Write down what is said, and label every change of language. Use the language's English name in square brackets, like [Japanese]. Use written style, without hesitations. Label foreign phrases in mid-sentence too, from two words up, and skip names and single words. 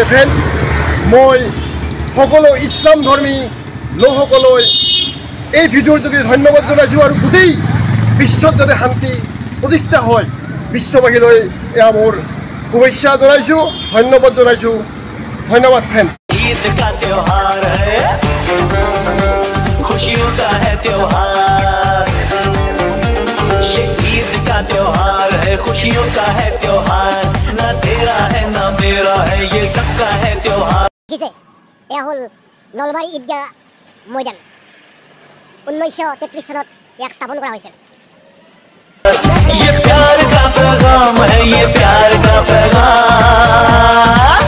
[Assamese] ফ্ৰেণ্ডছ, মই সকলো ইছলাম ধৰ্মী লোকসকললৈ এই ভিডিঅ'ৰ যোগেদি ধন্যবাদ জনাইছোঁ, আৰু গোটেই বিশ্বত যাতে শান্তি প্ৰতিষ্ঠা হয় বিশ্ববাসীলৈ এয়া মোৰ শুভেচ্ছা জনাইছোঁ, ধন্যবাদ জনাইছোঁ। ধন্যবাদ ফ্ৰেণ্ডছ। [Hindi] ईद का त्योहार है, खुशियों का है त्योहार, ये ईद का त्योहार है, खुशियों का है त्योहार, ना तेरा है ना मेरा है, ये सबका है त्योहार। [Assamese] এয়া হ'ল নলবাৰী ঈদগাহ ময়দান। 1933 চনত ইয়াক স্থাপন কৰা হৈছিল। [Hindi] ये प्यार का पैगाम है, ये प्यार का पैगाम।